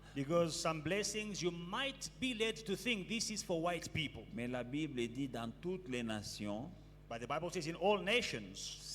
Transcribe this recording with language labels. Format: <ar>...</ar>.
<en>Because some blessings you might be led to think this is for white people.</en> <fr>Mais la Bible dit dans toutes les nations,</fr> <en>But the Bible says in all nations,</en>